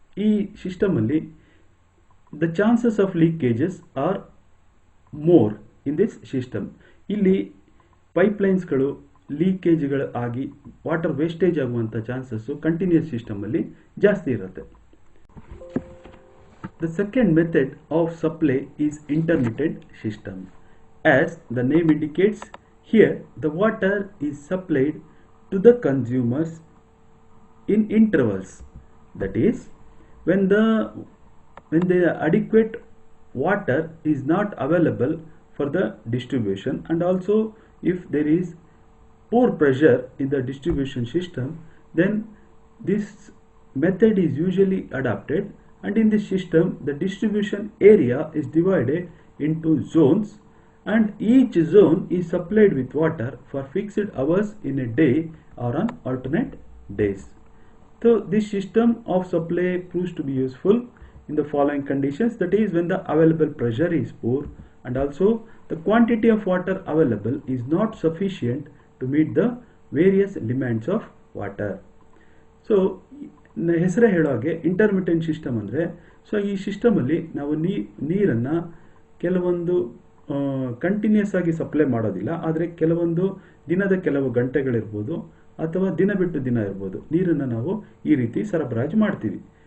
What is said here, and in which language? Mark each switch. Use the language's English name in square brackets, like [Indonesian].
[Kannada] ಈ ಸಿಸ್ಟಮಲ್ಲಿ [English] The chances of leakages are more in this system. [Kannada] ಇಲ್ಲಿ ಪೈಪ್ಲೈನ್ಸ್ಗಳು ಲೀಕೇಜ್ಗಳು ಆಗಿ ವಾಟರ್ ವೇಸ್ಟೇಜ್ ಆಗುವಂಥ ಚಾನ್ಸಸ್ಸು ಕಂಟಿನ್ಯೂಸ್ ಸಿಸ್ಟಮಲ್ಲಿ ಜಾಸ್ತಿ ಇರುತ್ತೆ. [English] The second method of supply is intermittent system. As the name indicates, here the water is supplied to the consumers in intervals. That is, when the adequate water is not available for the distribution, and also if there is poor pressure in the distribution system, then this method is usually adopted. And in this system, the distribution area is divided into zones, and each zone is supplied with water for fixed hours in a day or on alternate days. So this system of supply proves to be useful in the following conditions. That is, when the available pressure is poor, and also the quantity of water available is not sufficient to meet the various demands of water. [Kannada] So ಹೆಸರೇ ಹೇಳೋ ಹಾಗೆ intermittent system ಅಂದರೆ, so ಈ ಸಿಸ್ಟಮಲ್ಲಿ ನಾವು ನೀರನ್ನು ಕೆಲವೊಂದು continuous ಆಗಿ supply ಮಾಡೋದಿಲ್ಲ, ಆದರೆ ಕೆಲವೊಂದು ದಿನದ ಕೆಲವು ಗಂಟೆಗಳಿರ್ಬೋದು ಅಥವಾ ದಿನ ಬಿಟ್ಟು ದಿನ ಇರ್ಬೋದು, ನೀರನ್ನು ನಾವು ಈ ರೀತಿ ಸರಬರಾಜು ಮಾಡ್ತೀವಿ.